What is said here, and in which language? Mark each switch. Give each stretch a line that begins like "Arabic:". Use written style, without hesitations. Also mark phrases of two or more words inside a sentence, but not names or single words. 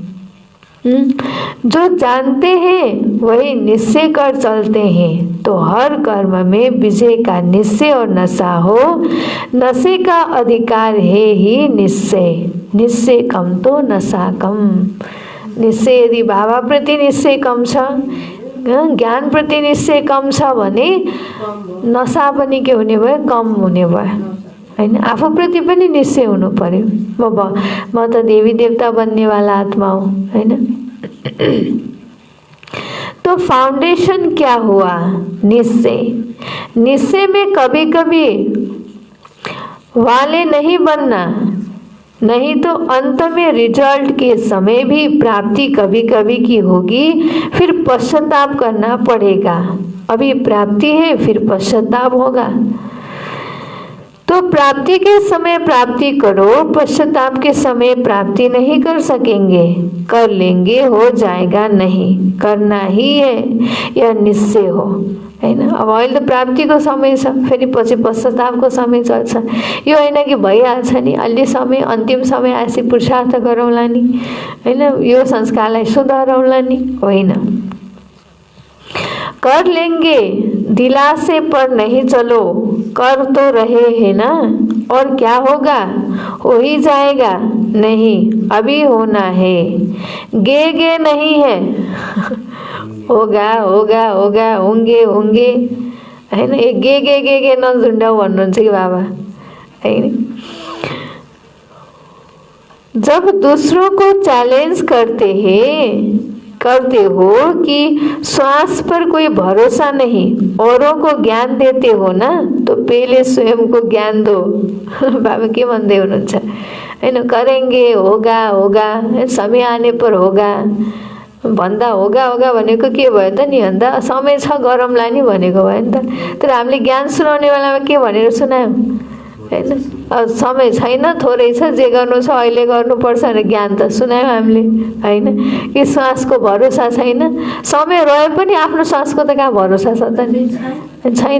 Hindi: जो जानते हैं वही निश्चय कर चलते हैं, तो हर कर्म में विजय का निश्चय और नशा हो। नशे का अधिकार है ही निश्चय, निश्चय कम तो नशा कम।
Nepali: निश्चय यदि बाबा प्रति निश्चय कम छ, ज्ञान प्रति निश्चय कम छ भने नशा पनि के हुने भयो, कम हुने भयो। हैन, आफूप्रति पनि निश्चय हुनु पर्यो। म त देवी देवता बन्नेवाला आत्मा हो। हैन,
Hindi: तो फाउंडेशन क्या हुआ, निश्चय। निश्चय में कभी कभी वाले नहीं बनना, नहीं तो अंत में रिजल्ट के समय भी प्राप्ति कभी कभी की होगी, फिर पश्चाताप करना पड़ेगा। अभी प्राप्ति है, फिर पश्चाताप होगा। तो प्राप्ति के समय प्राप्ति करो, पश्चाताप के समय प्राप्ति नहीं कर सकेंगे। कर लेंगे, हो जाएगा नहीं, करना ही है, यह निश्चय हो।
Nepali: हैन, अब अहिले त प्राप्तिको समय छ, फेरि पछि पश्चातापको समय चल्छ। यो होइन कि भइहाल्छ नि, अलि समय, अन्तिम समय आएपछि पुरुषार्थ गरौँला नि, हैन, यो संस्कारलाई सुधारौँला नि, होइन।
Hindi: कर लेंगे दिलासे पर नहीं चलो, कर तो रहे हैं ना, और क्या होगा, हो ही जाएगा। नहीं, अभी होना है, गे नहीं है। होगा होगा होगा, होंगे होंगे,
Nepali: हैन, गे नझुन्डाऊ भन्नुहुन्छ कि बाबा। हैन,
Hindi: जब दूसरों को चैलेंज करते हो कि श्वास पर कोई भरोसा नहीं, औरों को ज्ञान देते हो ना, तो पहले स्वयं को ज्ञान दो।
Nepali: बाबा के भन्दै हुनुहुन्छ, हैन,
Hindi: करेंगे, होगा होगा, समय आने पर होगा
Nepali: भन्दा
Hindi: होगा होगा
Nepali: भनेको के भयो त नि, अन्त समय छ गरौँला नि भनेको भयो नि त। तर हामीले ज्ञान सुनाउने बेलामा के भनेर सुनायौँ, हैन, समय छैन, थोरै छ, जे गर्नु छ अहिले गर्नुपर्छ भनेर ज्ञान त सुनायौँ हामीले। हैन, कि श्वासको भरोसा छैन, समय रहे पनि आफ्नो श्वासको त कहाँ भरोसा छ त नि, छैन।